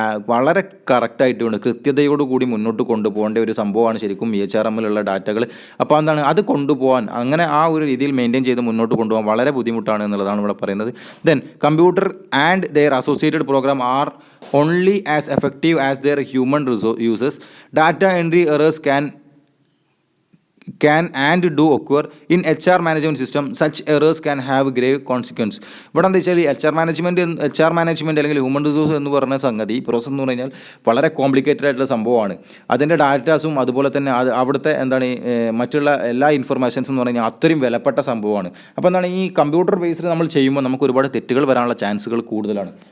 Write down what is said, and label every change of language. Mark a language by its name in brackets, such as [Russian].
[Malayalam] വളരെ കറക്റ്റായിട്ടുണ്ട് കൃത്യതയോടുകൂടി മുന്നോട്ട് കൊണ്ടുപോകേണ്ട ഒരു സംഭവമാണ് ശരിക്കും EHRMലുള്ള ഡാറ്റകൾ. അപ്പോൾ എന്താണ് അത് കൊണ്ടുപോകാൻ അങ്ങനെ ആ ഒരു രീതിയിൽ മെയിൻറ്റെയിൻ ചെയ്ത് മുന്നോട്ട് കൊണ്ടുപോകാൻ വളരെ ബുദ്ധിമുട്ടാണ് എന്നുള്ളതാണ് ഇവിടെ പറയുന്നത്. Then computer and their associated programme R [English] only as effective as their human users. Data entry errors can and do occur in HR management system. Such errors can have grave consequence. [Malayalam] ഇവിടെ എന്താ വെച്ചാൽ HR management അല്ലെങ്കിൽ human resource എന്ന് പറഞ്ഞ സംഗതി process എന്ന് പറഞ്ഞു കഴിഞ്ഞാൽ വളരെ കോംപ്ലിക്കേറ്റഡ് ആയിട്ടുള്ള സംഭവമാണ്. അതിൻ്റെ ഡാറ്റാസും അതുപോലെ തന്നെ അവിടുത്തെ എന്താണ് മറ്റുള്ള എല്ലാ ഇൻഫർമേഷൻസ് എന്ന് പറഞ്ഞു കഴിഞ്ഞാൽ അത്രയും വിലപ്പെട്ട സംഭവമാണ്. അപ്പോൾ എന്താണ് ഈ കമ്പ്യൂട്ടർ ബേസ്ഡ് നമ്മൾ ചെയ്യുമ്പോൾ നമുക്ക് ഒരുപാട് തെറ്റുകൾ വരാനുള്ള ചാൻസുകൾ കൂടുതലാണ്.